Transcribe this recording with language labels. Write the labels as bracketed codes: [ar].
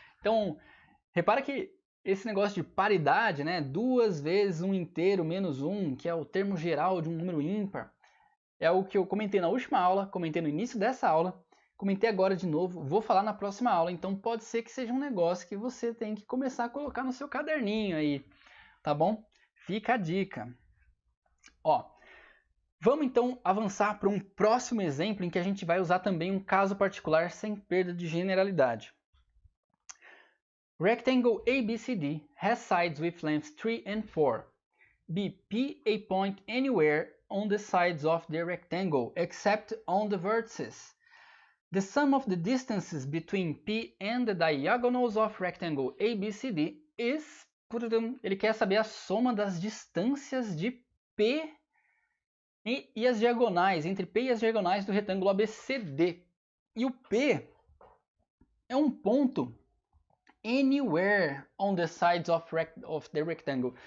[pt] Então, repara que esse negócio de paridade, né, 2 vezes 1 inteiro menos 1, que é o termo geral de um número ímpar, é o que eu comentei na última aula, comentei no início dessa aula, comentei agora de novo, vou falar na próxima aula, então pode ser que seja um negócio que você tem que começar a colocar no seu caderninho aí, tá bom? Fica a dica. Ó, vamos então avançar para um próximo exemplo em que a gente vai usar também um caso particular sem perda de generalidade. [en] Rectangle ABCD has sides with lengths 3 and 4. Be P a point anywhere on the sides of the rectangle except on the vertices. The sum of the distances between P and the diagonals of rectangle ABCD is... [pt] Ele quer saber a soma das distâncias de P e as diagonais, entre P e as diagonais do retângulo ABCD. E o P é um ponto [en] anywhere on the sides of the rectangle.